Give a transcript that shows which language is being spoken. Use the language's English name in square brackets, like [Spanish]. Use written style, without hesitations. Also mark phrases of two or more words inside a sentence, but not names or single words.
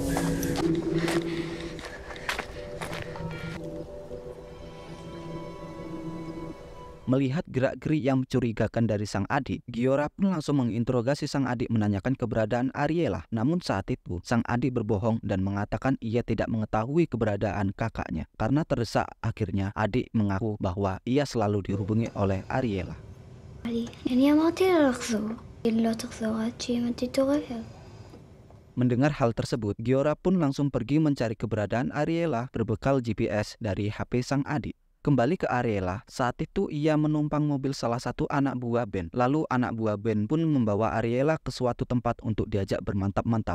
[Indonesian] Melihat gerak-gerik yang mencurigakan dari sang adik, Giora pun langsung menginterogasi sang adik menanyakan keberadaan Ariela. Namun saat itu, sang adik berbohong dan mengatakan ia tidak mengetahui keberadaan kakaknya. Karena terdesak, akhirnya adik mengaku bahwa ia selalu dihubungi oleh Ariela. [Hebrew] אני אמרתי לה לחזור. היא לא תחזור עד שאמא תתעורר. [Indonesian] Mendengar hal tersebut, Giora pun langsung pergi mencari keberadaan Ariela berbekal GPS dari HP sang adik. Kembali ke Ariela, saat itu ia menumpang mobil salah satu anak buah Ben. Lalu anak buah Ben pun membawa Ariela ke suatu tempat untuk diajak bermantap-mantap.